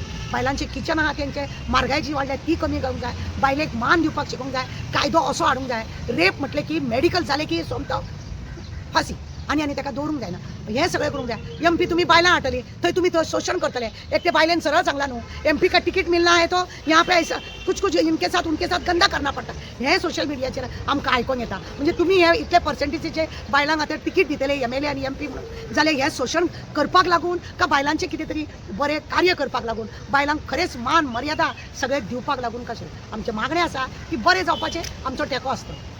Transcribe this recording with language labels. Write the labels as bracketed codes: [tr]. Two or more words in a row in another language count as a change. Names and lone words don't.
[kok] बायलांचे किचन आहा तेंचे म्हारगाय जी वाडल्या ती कमी करूंक जाय. बायलेक मान दिवपाक शिकोवंक जाय. कायदो असो हाडूंक जाय. रेप म्हटलें की मेडिकल जालें की सोमतो फासी आनी ताका दवरूंक जायना. हें सगळें करूंक जाय. MP तुमी बायलां हाडटली थंय तुमी थंय शोशण करतले. एक ते बायलेन सरळ सांगला न्हू [hi] MP का टिकीट मिलना है तो यहाँ पे कुछ कुछ इनके साथ उनके साथ गंदा करना पडटा. [kok] हे सोशल मिडियाचेर आमकां आयकोंक येता. म्हणजे तुमी हे इतले पर्सेंटेजीचे बायलांक आतां टिकीट दितले MLA आनी MP म्हणून जाल्यार हें शोशण करपाक लागून का बायलांचें कितें तरी बरें कार्य करपाक लागून बायलांक खरेंच मान मर्यादा सगळें दिवपाक लागून कशें आमचें मागणें आसा की बरें जावपाचें आमचो तेंको आसता.